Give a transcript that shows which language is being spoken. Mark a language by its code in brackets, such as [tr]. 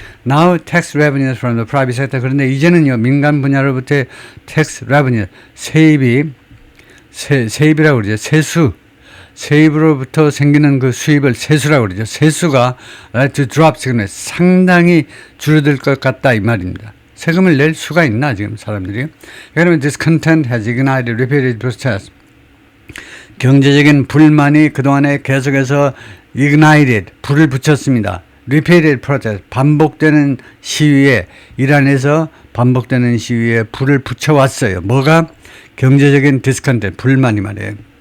[en] Now tax revenues from the private sector. [ko] 그런데 이제는요, 민간 분야로부터의 tax revenue, 세입이라고 그러죠. 세입으로부터 생기는 그 수입을 세수라고 그러죠. 세수가 [en] to drop, [ko] 상당히 줄어들 것 같다 이 말입니다. 세금을 낼 수가 있나 지금 사람들이? [en] 그러면 discontent has ignited repeated protests. [ko] 경제적인 불만이 그동안에 계속해서 ignited, 불을 붙였습니다. [en] repeated protest, [ko] 반복되는 시위에, 이란에서 반복되는 시위에 불을 붙여왔어요. 뭐가? 경제적인 discontent, 불만이 말이에요.